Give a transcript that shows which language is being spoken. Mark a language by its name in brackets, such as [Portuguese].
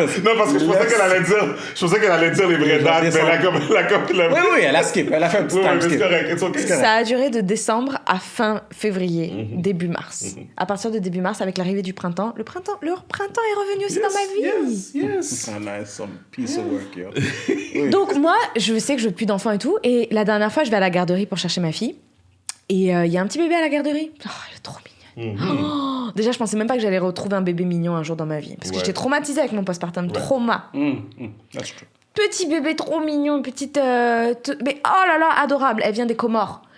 [French] non, parce que je pensais qu'elle allait dire les vraies dates, mais elle a comme Oui, elle a skip. Elle a fait un petit Oui, [English] time [French] mais c'est skip. [English] correct. It's okay. [French] Ça a duré de décembre à fin février, début mars. À partir de début mars, avec l'arrivée du printemps, le printemps est revenu aussi dans ma vie. [English] Yes. Ah, nice, some piece of work, yo. [French] Donc moi, je sais que je veux plus d'enfants et tout. Et la dernière fois, je vais à la garderie pour chercher ma fille. Et il y a un petit bébé à la garderie. Oh, elle est trop mignonne. Oh, déjà, je pensais même pas que j'allais retrouver un bébé mignon un jour dans ma vie. Parce que j'étais traumatisée avec mon postpartum. Trauma. [English] That's true. [French] Petit bébé trop mignon, une petite... mais oh là là, adorable. Elle vient des Comores.